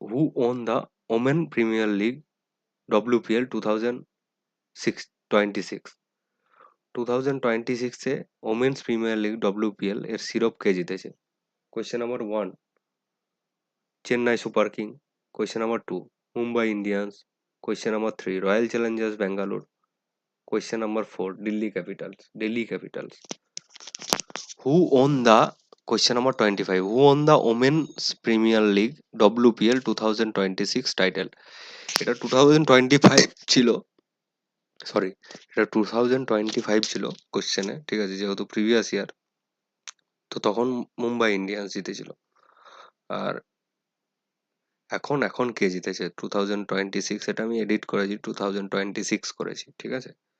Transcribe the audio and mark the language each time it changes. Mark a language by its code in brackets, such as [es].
[en] Who won the Women Premier League WPL 2026? [bn] 2026 A women's premier league WPL এর শিরোপ কে জিতেছে? [en] Question number 1, Chennai super king. Question number 2, Mumbai Indians. Question number 3, royal challengers Bangalore. Question number 4, Delhi capitals. Who won the Question number 25. Who won the Women's Premier League WPL 2026 title? [bn] এটা 2025 ছিল, sorry, এটা 2025 ছিল কোশ্চেনে, ঠিক আছে, যেহেতু প্রিভিয়াস ইয়ার, তো তখন মুম্বাই ইন্ডিয়ান্স জিতেছিল। আর এখন কে জিতেছে 2026, এটা আমি এডিট করেছি, 2026 করেছি, ঠিক আছে।